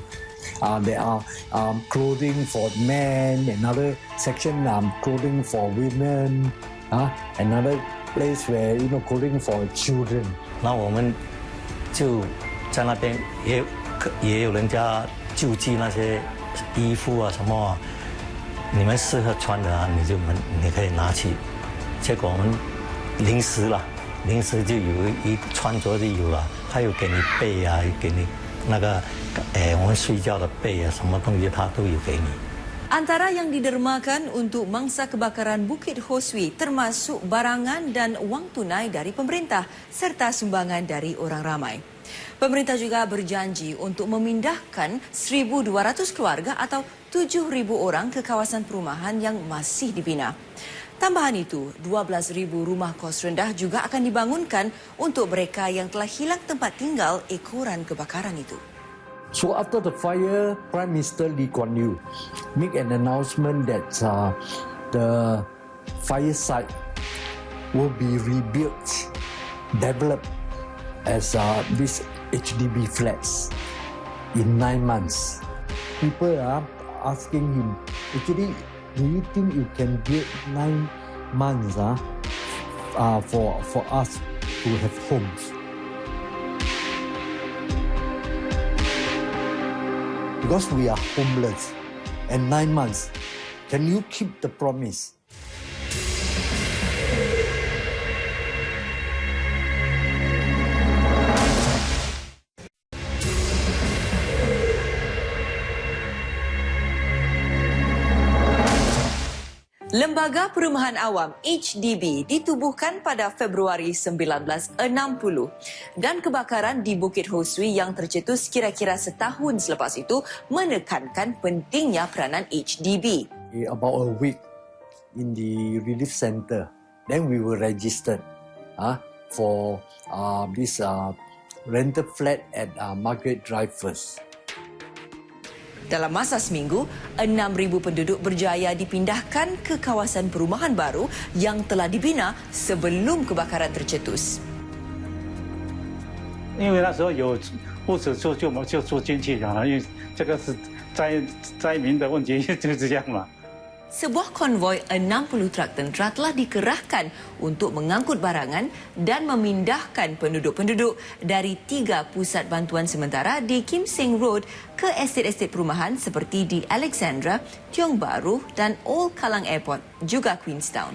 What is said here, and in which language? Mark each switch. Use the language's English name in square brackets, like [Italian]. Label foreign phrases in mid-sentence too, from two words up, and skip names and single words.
[English] There are clothing for men, another section clothing for women, another place where clothing for children. [Chinese] 那我们就在那边也有人家救济那些衣服啊什么啊，你们适合穿的你可以拿去。结果我们临时就有一穿着就有了，他有给你被啊，给你那个我们睡觉的被啊，什么东西他都有给你。 [Malay] Antara yang didermakan untuk mangsa kebakaran Bukit Swee termasuk barangan dan wang tunai dari pemerintah serta sumbangan dari orang ramai. Pemerintah juga berjanji untuk memindahkan 1,200 keluarga atau 7,000 orang ke kawasan perumahan yang masih dibina. Tambahan itu, 12,000 rumah kos rendah juga akan dibangunkan untuk mereka yang telah hilang tempat tinggal ekoran kebakaran itu. [English] So after the fire, Prime Minister Lee Kuan Yew make an announcement that the fire site will be rebuilt, developed as these HDB flats in 9 months. People are asking him, actually, do you think you can build 9 months for us to have homes? Because we are homeless, and 9 months, can you keep the promise? [Malay] Lembaga Perumahan Awam HDB ditubuhkan pada Februari 1960 dan kebakaran di Bukit Swee yang tercetus kira-kira setahun selepas itu menekankan pentingnya peranan HDB. [English] About a week in the relief center, then we were registered for this rental flat at Margaret Drive first. [Malay] Dalam masa seminggu, 6,000 penduduk berjaya dipindahkan ke kawasan perumahan baru yang telah dibina sebelum kebakaran tercetus. [Chinese] 因为那时候有屋子就住进去了，因为这个是灾民的问题，就是这样嘛。 [Malay] Sebuah konvoi 60 truk tentera telah dikerahkan untuk mengangkut barangan dan memindahkan penduduk-penduduk dari 3 pusat bantuan sementara di Kim Seng Road ke estet-estet perumahan seperti di Alexandra, Tiong Bahru dan Old Kallang Airport, juga Queenstown.